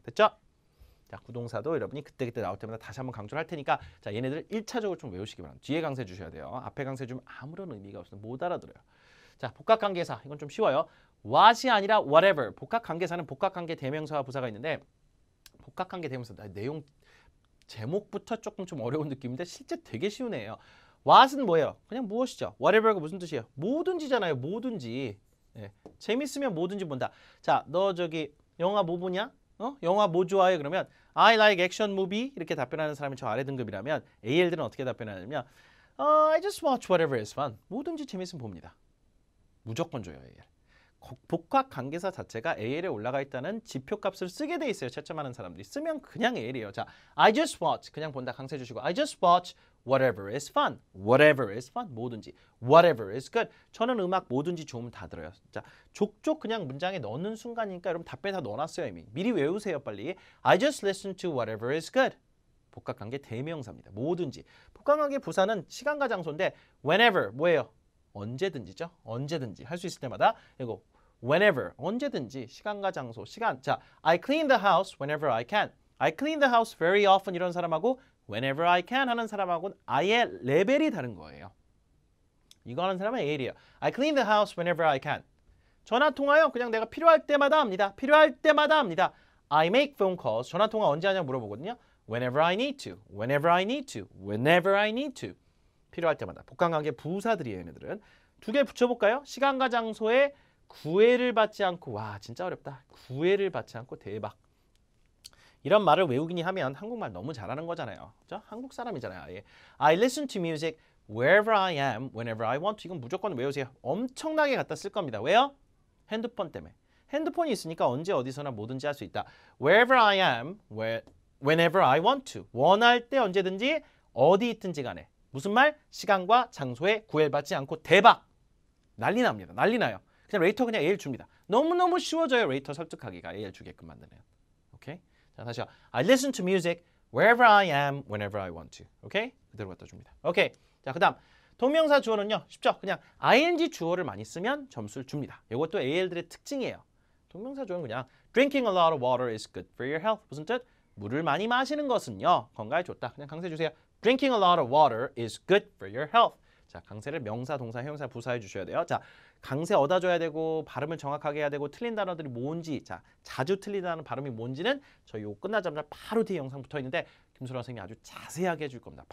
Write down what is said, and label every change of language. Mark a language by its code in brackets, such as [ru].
[ko] 됐죠? 자, 구동사도 여러분이 그때그때 나올 때마다 다시 한번 강조를 할 테니까 자, 얘네들 1차적으로 좀 외우시기 바랍니다. 뒤에 강세 주셔야 돼요. 앞에 강세 주면 아무런 의미가 없어요. 못 알아들어요. 자, 복합관계사. 이건 좀 쉬워요. what이 아니라 whatever. 복합관계사는 복합관계 대명사와 부사가 있는데 복합관계 대명사 내용 제목부터 조금 좀 어려운 느낌인데 실제 되게 쉬운 애예요. what은 뭐예요? 그냥 무엇이죠? whatever가 무슨 뜻이에요? 뭐든지잖아요. 뭐든지. 예. 재밌으면 뭐든지 본다. 자, 너 저기 영화 뭐 보냐? 영화 뭐 좋아해? 그러면 [en] I like action movie [ko] 이렇게 답변하는 사람이 저 아래 등급이라면 AL들은 어떻게 답변하냐면 [en] I just watch whatever is fun. [ko] 뭐든지 재밌으면 봅니다. 무조건 줘요, AL. 복합관계사 자체가 AL에 올라가 있다는 지표값을 쓰게 돼 있어요. 채점하는 사람들이. 쓰면 그냥 AL이에요. 자, [en] I just watch. [ko] 그냥 본다. 강세 주시고 [en] I just watch whatever is fun. whatever is fun. [ko] 뭐든지. [en] whatever is good. [ko] 저는 음악 뭐든지 좋으면 다 들어요. 자, 족족 그냥 문장에 넣는 순간이니까 여러분 답변 다 넣어놨어요 이미. 미리 외우세요 빨리. [en] I just listen to whatever is good. [ko] 복합관계 대명사입니다. 뭐든지. 복합관계 부사는 시간과 장소인데 whenever 뭐예요? 언제든지죠. 언제든지 할 수 있을 때마다. 그리고 whenever 언제든지 시간과 장소 시간. [en] 자, I clean the house whenever I can. I clean the house very often [ko] 이런 사람하고 [en] whenever I can [ko] 하는 사람하고는 아예 레벨이 다른 거예요. 이거 하는 사람은 A예요. [en] I clean the house whenever I can. [ko] 전화 통화요. 그냥 내가 필요할 때마다 합니다. 필요할 때마다 합니다. [en] I make phone calls. [ko] 전화 통화 언제 하냐 물어보거든요. [en] Whenever I need to. Whenever I need to. Whenever I need to. [ko] 필요할 때마다. 복합관계 부사들이에요. 얘네들은. 두 개 붙여볼까요? 시간과 장소에 구애를 받지 않고 와 진짜 어렵다. 구애를 받지 않고 대박. 이런 말을 외우기니 하면 한국말 너무 잘하는 거잖아요. 그죠? 한국 사람이잖아요. 아예. [en] I listen to music wherever I am, whenever I want to. [ko] 이건 무조건 외우세요. 엄청나게 갖다 쓸 겁니다. 왜요? 핸드폰 때문에. 핸드폰이 있으니까 언제 어디서나 뭐든지 할 수 있다. [en] Wherever I am, whenever I want to. [ko] 원할 때 언제든지 어디 있든지 간에. 무슨 말? 시간과 장소에 구애받지 않고 대박. 난리 납니다. 난리 나요. 그냥 레이터 그냥 AL 줍니다. 너무너무 쉬워져요. 레이터 설득하기가 AL 주게끔 만드네요. 오케이? 자, 다시요. [en] I listen to music wherever I am, whenever I want to. [ko] 오케이? 그대로 갖다 줍니다. 오케이. 자, 그다음 동명사 주어는요. 쉽죠? 그냥 ing 주어를 많이 쓰면 점수를 줍니다. 이것도 AL들의 특징이에요. 동명사 주어는 그냥 [en] drinking a lot of water is good for your health. [ko] 무슨 뜻? 물을 많이 마시는 것은요. 건강에 좋다. 그냥 강세 주세요. [en] Drinking a lot of water is good for your health. [ko] 자, 강세를 명사, 동사, 형용사, 부사해 주셔야 돼요. 자, 강세 얻어 줘야 되고 발음을 정확하게 해야 되고 틀린 단어들이 뭔지, 자, 자주 틀리다는 발음이 뭔지는 저희 요 끝나자마자 바로 뒤에 영상 붙어 있는데 김소라 선생님이 아주 자세하게 해줄 겁니다.